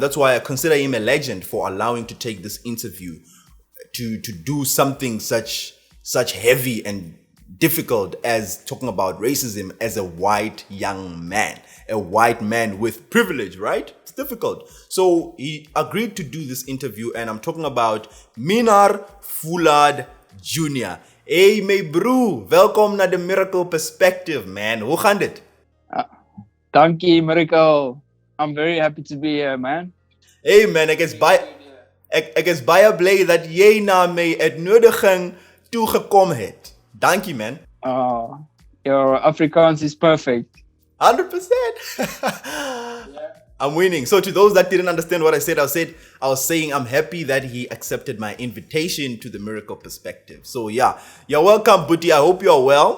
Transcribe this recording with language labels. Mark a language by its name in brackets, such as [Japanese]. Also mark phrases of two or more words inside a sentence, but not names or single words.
[English] That's why I consider him a legend for allowing to take this interview to do something such heavy and difficult as talking about racism as a white young man, a white man with privilege, right? It's difficult. So he agreed to do this interview, and I'm talking about Minnaar Foulard Jr. Hey, my bro, [Afrikaans] welkom naar [English] The Miracle Perspective, man. [Afrikaans] Hoe gaan dit? Dankie, [English] Miracle. I'm very happy to be here, man. [Afrikaans] Hey man, ek is baie bly dat jy na my uitnodiging toegekom het. Dankie man. [English] Oh, your Afrikaans is perfect. 100%. I'm winning. So to those that didn't understand what I said, I was saying I'm happy that he accepted my invitation to The Miracle Perspective. So yeah, you're welcome, Buti. I hope you're well.